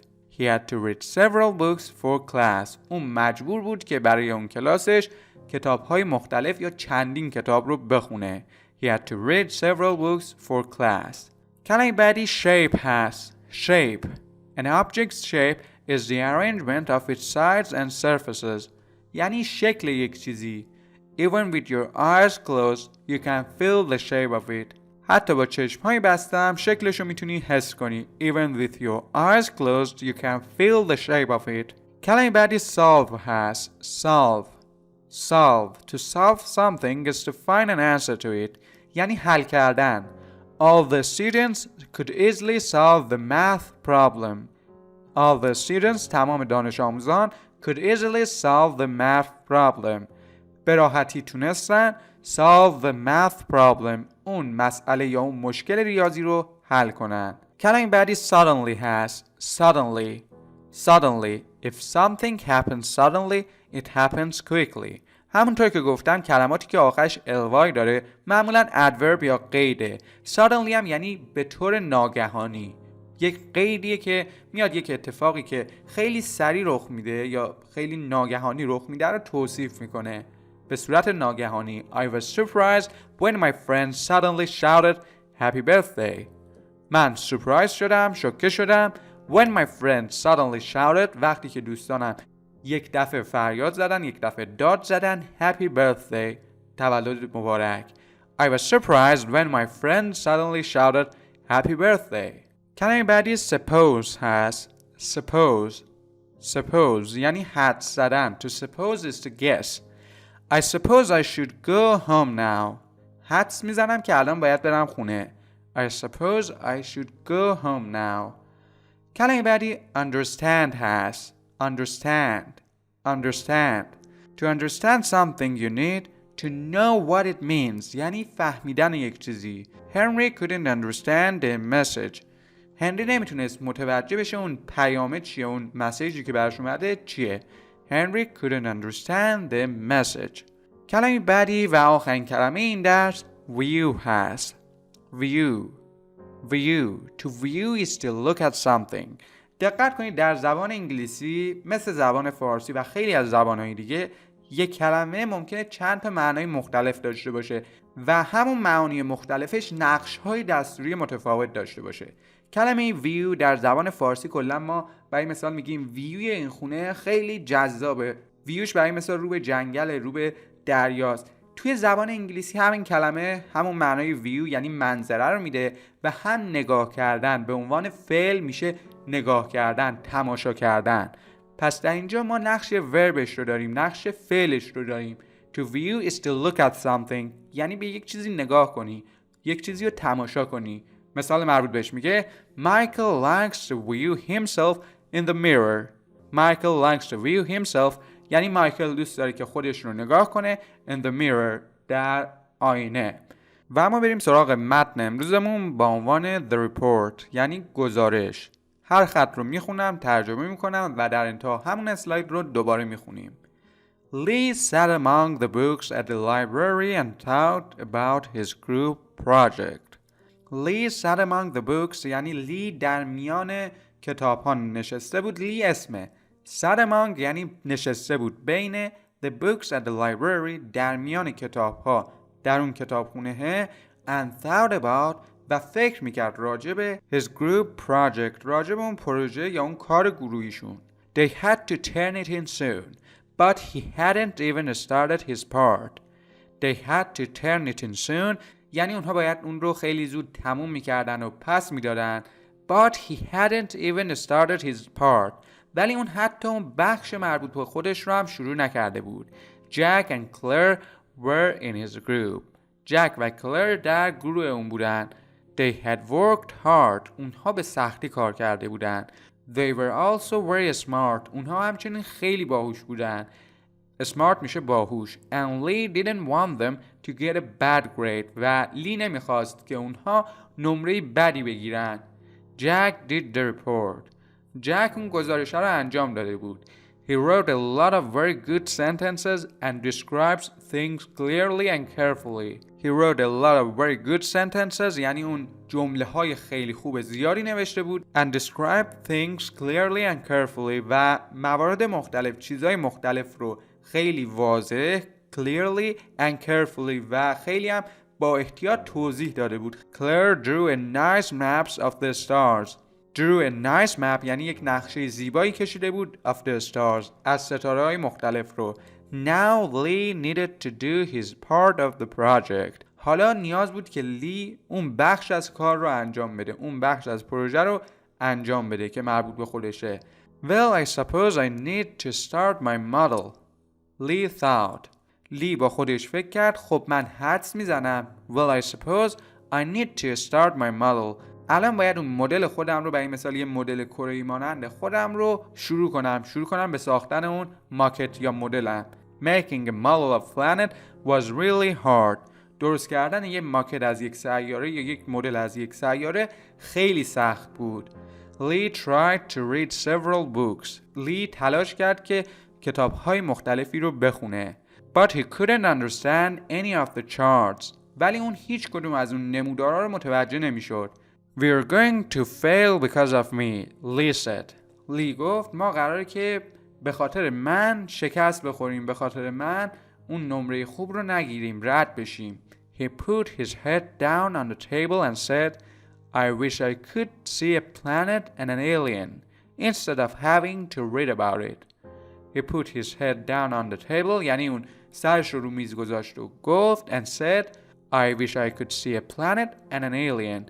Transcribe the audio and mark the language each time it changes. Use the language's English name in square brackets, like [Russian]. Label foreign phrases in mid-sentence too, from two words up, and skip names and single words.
[English] He had to read several books for class. [Persian] اون مجبور بود که برای اون کلاسش کتاب‌های مختلف یا چندین کتاب رو بخونه. [English] He had to read several books for class. [Persian] کلمه بعدی shape هست. [English] An object's shape is the arrangement of its sides and surfaces. [Persian] یعنی شکل یک چیزی. [English] Even with your eyes closed, you can feel the shape of it. [Persian] حتی با چشم‌های بسته هم شکلشو میتونی حس کنی. [English] Even with your eyes closed, you can feel the shape of it. [Persian] کلمه بعدی solve هست. [English] To solve something is to find an answer to it. [Persian] یعنی حل کردن. [English] All the students could easily solve the math problem. [Persian] تمام دانش آموزان [English] could easily solve the math problem. [Persian] به راحتی تونستن [English] solve the math problem. [Persian] اون مسئله یا اون مشکل ریاضی رو حل کنن. کلمه بعدی suddenly هست. [English] Suddenly. If something happens suddenly, it happens quickly. [Persian] همونطور که گفتم کلماتی که آخرش ly داره معمولا adverb یا قیده. suddenly هم یعنی به طور ناگهانی. یک قیدیه که میاد یک اتفاقی که خیلی سریع رخ میده یا خیلی ناگهانی رخ میده رو توصیف میکنه. به صورت ناگهانی. [English] I was surprised when my friend suddenly shouted happy birthday. [Persian] من سورپرایز شدم، شوکه شدم [English] when my friend suddenly shouted [Persian] وقتی که دوستانم یک دفعه فریاد زدن، یک دفعه داد زدن [English] happy birthday [Persian] تولد مبارک. [English] I was surprised when my friend suddenly shouted happy birthday. [Persian] کلمه بعدی suppose هست. Suppose یعنی حدس زدن. [English] To suppose is to guess. I suppose I should go home now. [Persian] حدس میزنم که الان باید برم خونه. [English] I suppose I should go home now. [Persian] کلمه بعدی understand هست. [English] Understand. To understand something you need to know what it means. [Persian] یعنی فهمیدن یک چیزی. [English] Henry couldn't understand the message. [Persian] هنری نمیتونست متوجه بشه اون پیامه چیه، اون مسیجی که براش اومده چیه. [English] Henry couldn't understand the message. [Persian] کلمه بعدی و آخرین کلمه این درس view هست. [English] View. To view is to look at something. [Persian] دقت کنید در زبان انگلیسی مثل زبان فارسی و خیلی از زبانهای دیگه یک کلمه ممکنه چند تا معنای مختلف داشته باشه و همون معانی مختلفش نقش‌های دستوری متفاوت داشته باشه. کلمه ویو در زبان فارسی کلا ما برای مثال میگیم ویوی این خونه خیلی جذابه. ویوش برای مثال رو به جنگل، رو به دریاست. توی زبان انگلیسی همین کلمه همون معنای ویو یعنی منظره رو میده و هم نگاه کردن به عنوان فعل میشه نگاه کردن، تماشا کردن. پس در اینجا ما نقش وربش رو داریم، نقش فعلش رو داریم. [English] To view is to look at something [Persian] یعنی به یک چیزی نگاه کنی، یک چیزی رو تماشا کنی. مثال مربوط بهش میگه [English] Michael likes to view himself in the mirror. Michael likes to view himself [Persian] یعنی مایکل دوست داره که خودش رو نگاه کنه [English] in the mirror [Persian] در آینه. و اما بریم سراغ متن امروزمون با عنوان [English] the report [Persian] یعنی گزارش. هر خط رو میخونم، ترجمه میکنم و در انتها همون اسلاید رو دوباره میخونیم. [English] Lee sat among the books at the library and thought about his group project. Lee sat among the books [Persian] یعنی لی در میان کتاب ها نشسته بود. لی اسمه. [English] sat among [Persian] یعنی نشسته بود بین [English] the books at the library [Persian] در میان کتاب ها در اون کتابخونه [English] and thought about [Persian] و فکر میکرد راجع به [English] his group project [Persian] راجع به اون پروژه یا اون کار گروهیشون. [English] They had to turn it in soon but he hadn't even started his part. They had to turn it in soon [Persian] یعنی اونها باید اون رو خیلی زود تموم میکردن و پس میدادن. [English] But he hadn't even started his part [Persian] ولی اون حتی اون بخش مربوط به خودش رو هم شروع نکرده بود. [English] Jack and Claire were in his group. [Persian] جک و کلر در گروه اون بودن. [English] They had worked hard. [Persian] اونها به سختی کار کرده بودن. [English] They were also very smart. [Persian] اونها همچنین خیلی باهوش بودن. Smart میشه باهوش. [English] And Lee didn't want them to get a bad grade. [Persian] و لی نمیخواست که اونها نمره بدی بگیرن. [English] Jack did the report. [Persian] جک اون گزارش رو انجام داده بود. [English] He wrote a lot of very good sentences and describes things clearly and carefully. He wrote a lot of very good sentences [Persian] یعنی اون جمله های خیلی خوب زیادی نوشته بود [English] and described things clearly and carefully [Persian] و موارد مختلف، چیزهای مختلف رو خیلی واضح [English] clearly and carefully [Persian] و خیلی هم با احتیاط توضیح داده بود. [English] Claire drew a nice maps of the stars. Drew a nice map [Persian] یعنی یک نقشه زیبایی کشیده بود [English] of the stars [Persian] از ستاره‌های مختلف رو. [English] Now Lee needed to do his part of the project. [Persian] حالا نیاز بود که لی اون بخش از کار رو انجام بده، اون بخش از پروژه رو انجام بده که مربوط به خودشه. [English] Well, I suppose I need to start my model. Lee thought. [Persian] لی با خودش فکر کرد خب من حدس میزنم. [English] Well, I suppose I need to start my model. [Persian] الان باید اون مدل خودم رو، برای مثال یه مدل کره‌ای مانند خودم رو شروع کنم به ساختن اون ماکت یا مدلم. [English] Making a model of planet was really hard. [Persian] درست کردن یک ماکت از یک سیاره یا یک مدل از یک سیاره خیلی سخت بود. [English] Lee tried to read several books. [Persian] لی تلاش کرد که کتاب‌های مختلفی رو بخونه. [English] But he couldn't understand any of the charts. [Persian] ولی اون هیچ کدوم از اون نمودارها رو متوجه نمی‌شد. [English] We're going to fail because of me, Lee said. [Persian] لی گفت ما قراره که به خاطر من شکست بخوریم، به خاطر من اون نمره خوب رو نگیریم، رد بشیم. [English] He put his head down on the table and said, I wish I could see a planet and an alien instead of having to read about it. He put his head down on the table [Persian] یعنی اون سرش رو میز گذاشت و گفت [English] and said, I wish I could see a planet and an alien.